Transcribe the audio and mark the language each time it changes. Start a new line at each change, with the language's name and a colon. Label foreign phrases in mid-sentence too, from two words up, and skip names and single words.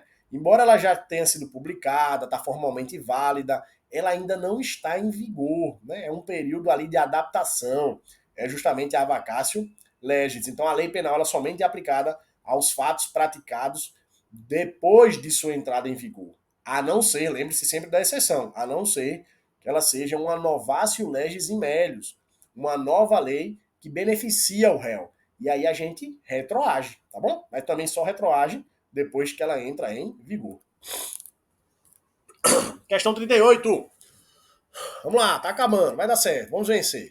Portuguese: Embora ela já tenha sido publicada, está formalmente válida, ela ainda não está em vigor, né? É um período ali de adaptação, é justamente a
Latin: vacácio legis.
Portuguese: Então a lei penal ela somente é aplicada aos fatos praticados depois de sua entrada em vigor. A não ser, lembre-se sempre da exceção, a não ser que ela seja uma
Latin: novatio legis in melius,
Portuguese: uma nova lei que beneficia o réu. E aí a gente retroage, tá bom? Mas também só retroage depois que ela entra em vigor. Questão 38. Vamos lá, tá acabando, vai dar certo, vamos vencer.